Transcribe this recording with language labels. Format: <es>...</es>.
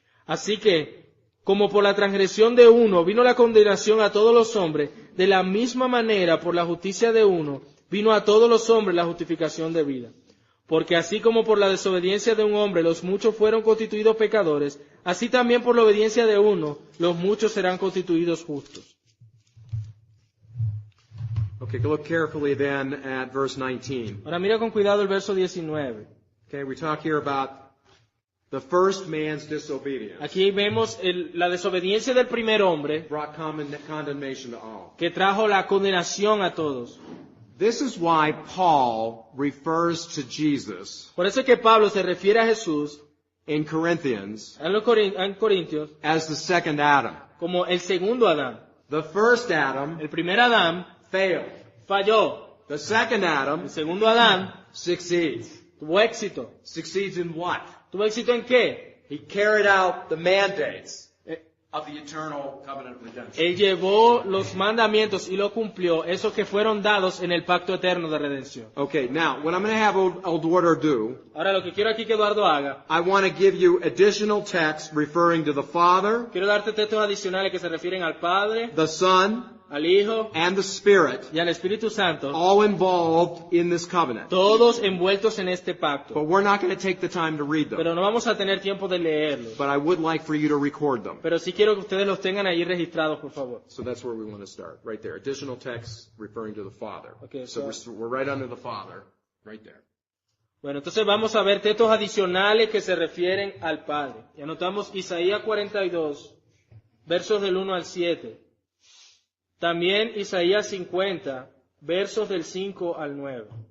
<es>Así que, como por la transgresión de uno vino la condenación a todos los hombres, de la misma manera por la justicia de uno vino a todos los hombres la justificación de vida. Porque así como por la desobediencia de un hombre los muchos fueron constituidos pecadores, así también por la obediencia de uno los muchos serán constituidos justos.</es> <en>Okay, look carefully then at verse 19.</en> <es>Ahora mira con cuidado el verso 19.</es> <en>Okay, we talk here about The first man's disobedience</en> <es>Aquí vemos la desobediencia del primer hombre</es> <en>brought condemnation to all.</en> <es>que trajo la condenación a todos.</es> <en>This is why Paul refers to Jesus</en> <es>Por eso es que Pablo se refiere a Jesús</es> <en>in Corinthians</en> <es>en Corintios</es> <en>as the second Adam.</en> <es>como el segundo Adán.</es> <en>The first Adam</en> <es>El primer Adán</es> <en>failed.</en> <es>falló.</es> <en>The second Adam</en> <es>El segundo Adán</es> <en>succeeds.</en> <es>tuvo éxito.</es> <en>Succeeds in what?</en> <es>¿Tuvo éxito en qué?</es> <en>He carried out the mandates Eh, of the eternal covenant of redemption.</en> <es>Él llevó los mandamientos y lo cumplió, esos que fueron dados en el pacto eterno de redención.</es> <en>Okay, now, what I'm going to have Eduardo do,</en> <es>Ahora lo que quiero aquí que Eduardo haga,</es> <en>I want to give you additional texts referring to the Father,</en> <es>quiero darte textos adicionales que se refieren al Padre,</es> <en>the Son,</en> <es>al Hijo</es> <en>and the Spirit,</en> <es>y al Espíritu Santo,</es> <en>all involved in this covenant.</en> <es>todos envueltos en este pacto.</es> <en>But we're not going to take the time to read them.</en> <es>Pero no vamos a tener tiempo de leerlos.</es> <en>But I would like for you to record them.</en> <es>Pero sí quiero que ustedes los tengan ahí registrados, por favor.</es> <en>So that's where we want to start, right there. Additional texts referring to the Father. Okay, so so- we're right under the Father, right there.</en> <es>Bueno, entonces vamos a ver textos adicionales que se refieren al Padre. Y anotamos Isaías 42, versos del 1 al 7. También Isaías 50, versos del 5 al 9.</es>